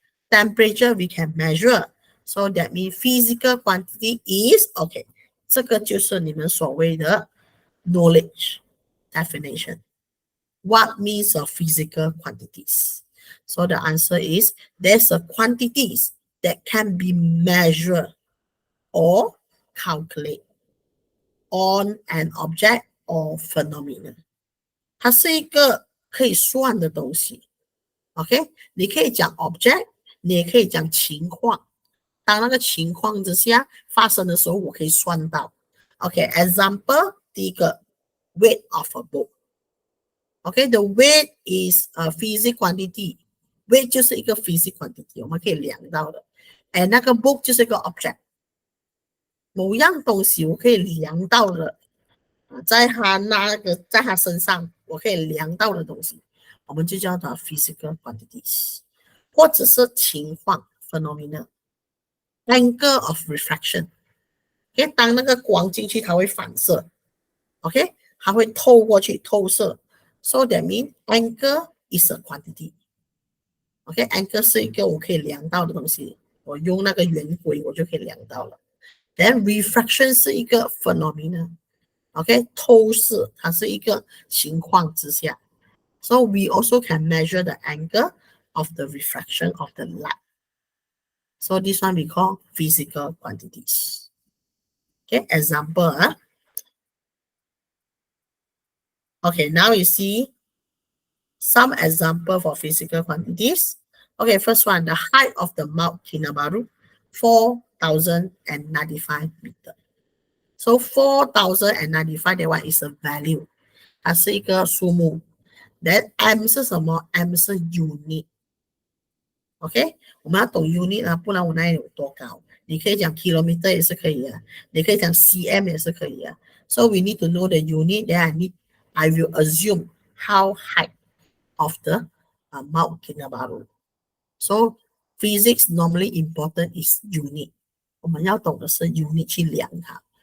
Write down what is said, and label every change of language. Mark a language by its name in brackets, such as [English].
[English] Temperature we can measure. So that means physical quantity is, okay, [Chinese] 这个就是你们所谓的 [English] knowledge definition. What means of physical quantities? So the answer is there's a quantities that can be measured or calculate on an object or phenomenon. [Chinese] 它是一个可以算的东西。OK， 你可以讲 object， 你也可以讲情况。当那个情况之下发生的时候，我可以算到。 [English] OK，example， [Chinese] 第一个 [English] weight of a book。 OK，the weight is a physical quantity。weight [Chinese] 就是一个 [English] physical quantity， [Chinese] 我们可以量到的。 And 那个 book 就是一个 object。某样东西我可以量到的，在他身上我可以量到的东西，我们就叫它 physical quantities， 或者是情况 phenomena。Angle of refraction， OK， 当那个光进去，它会反射 ，OK， 它会透过去透射 ， [English] so that means angle is a quantity。 [Chinese] OK，angle 是一个我可以量到的东西，我用那个圆规我就可以量到了。 Then refraction 是一个 phenomena。OK， 透视它是一个情况之下。 [English] So we also can measure the angle of the refraction of the light. So this one we call physical quantities. Okay, example. Okay, now you see some example for physical quantities. Okay, first one, the height of the Mount Kinabalu, 4,095 meters. So 4,095 that one is a value. [Chinese] 它是一个数目。 Then M 是什么 ？M 是 unit。OK， 我们要懂 unit 啊，不然我那里有多高？你可以讲 kilometer 也是可以啊，你可以讲 cm 也是可以啊。 [English] So we need to know the unit. Then I will assume how height of the Mount Kinabalu. So Physics normally important is unit. [Chinese] 我们要懂的是 unit 去量它。